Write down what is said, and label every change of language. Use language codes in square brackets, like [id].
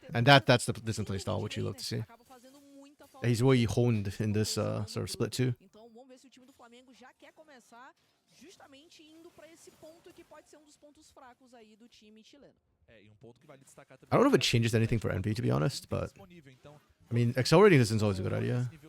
[en] And that's the Dizen playstyle, which you love to see. He's really honed in this sort of split too. [pt] Então vamos ver se o time do Flamengo já quer começar justamente indo para esse ponto que pode ser dos pontos fracos aí do time chileno. [en] I don't know if it changes anything for NB, to be honest, but I mean, accelerating this is always a good idea.